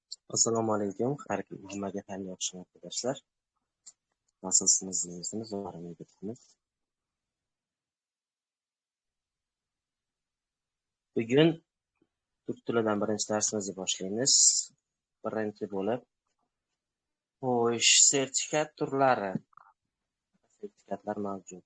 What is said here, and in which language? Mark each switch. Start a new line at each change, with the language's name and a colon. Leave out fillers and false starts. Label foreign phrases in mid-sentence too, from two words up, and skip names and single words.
Uzbek: Assalomu alaykum. Har hammaga ham yaxshi arkadaşlar.
Turkish: Nasılsınız, iyisiniz? Umarım iyidirsiniz.
Uzbek: Bugun turk tilidan birinchi darsimizni boshlaymiz. Birinchi bo'lib, xo'sh, sertifikat turlari. Sertifikatlar mavjud.